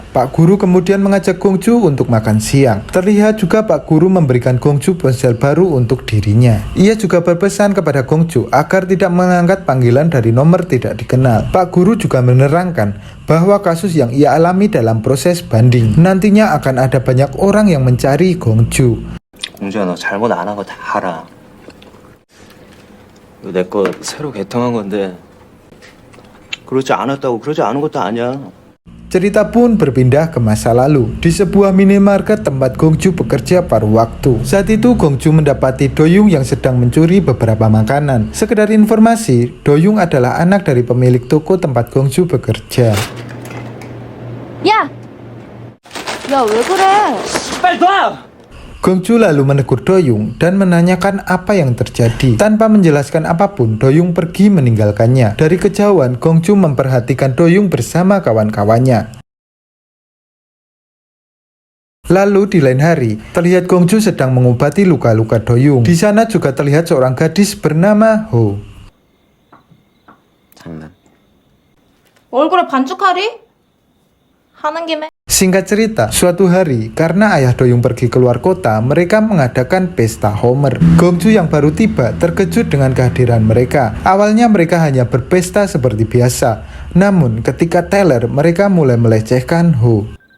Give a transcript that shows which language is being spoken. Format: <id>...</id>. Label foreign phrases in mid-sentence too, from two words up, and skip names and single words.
<id>Pak Guru kemudian mengajak Gong-ju untuk makan siang. Terlihat juga Pak Guru memberikan Gong-ju ponsel baru untuk dirinya. Ia juga berpesan kepada Gong-ju agar tidak mengangkat panggilan dari nomor tidak dikenal. Pak Guru juga menerangkan bahwa kasus yang ia alami dalam proses banding. Nantinya akan ada banyak orang yang mencari Gong-ju.</id> <ko>공주야, 너 잘못 안 한 거 다 알아. 이거 내 거 새로 개통한 건데 그러지 않았다고 그러지 않은 것도 아니야.</ko> <id>Cerita pun berpindah ke masa lalu, di sebuah minimarket tempat Gong-ju bekerja paruh waktu. Saat itu Gong-ju mendapati Do-young yang sedang mencuri beberapa makanan. Sekedar informasi, Do-young adalah anak dari pemilik toko tempat Gong-ju bekerja.</id> <ko>야! 야, 왜 그래? 빨리 놔!</ko> <id>Gong-ju lalu menegur Do-young dan menanyakan apa yang terjadi. Tanpa menjelaskan apapun, Do-young pergi meninggalkannya. Dari kejauhan, Gong-ju memperhatikan Do-young bersama kawan-kawannya. Lalu di lain hari, terlihat Gong-ju sedang mengobati luka-luka Do-young. Di sana juga terlihat seorang gadis bernama Ho.</id> <ko>장난. 얼굴에 반죽하리? 하는 김에.</ko> <id>Singkat cerita, suatu hari, karena ayah Do-young pergi keluar kota, mereka mengadakan pesta Homer. Gong-ju yang baru tiba terkejut dengan kehadiran mereka. Awalnya mereka hanya berpesta seperti biasa. Namun, ketika teler, mereka mulai melecehkan Ho.</id>